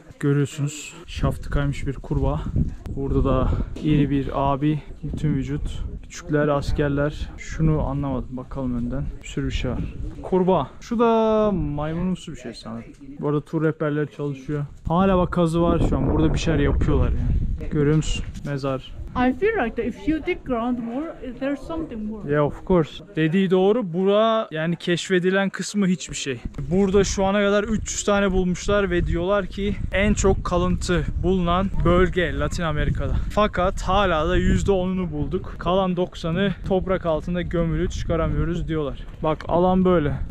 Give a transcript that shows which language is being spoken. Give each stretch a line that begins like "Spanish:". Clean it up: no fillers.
Turkish: Görüyorsunuz şaftı kaymış bir kurbağa. Burada da iri bir abi, bütün vücut. Küçükler, askerler. Şunu anlamadım, bakalım önden. Bir sürü bir şey var. Kurbağa. Şu da maymunumsu bir şey sanırım. Bu arada tur rehberleri çalışıyor. Hala bak kazı var şu an. Burada bir şeyler yapıyorlar yani. Görüyor musun? Mezar.
English: I feel like that if you dig ground more, there's something more. Yeah, of course.
Turkish: Dediği doğru. Bura yani keşfedilen kısmı hiçbir şey. Burada şu ana kadar 300 tane bulmuşlar ve diyorlar ki en çok kalıntı bulunan bölge Latin Amerika'da. Fakat hala da %10'unu bulduk. Kalan 90'ı toprak altında gömülü, çıkaramıyoruz diyorlar. Bak alan böyle.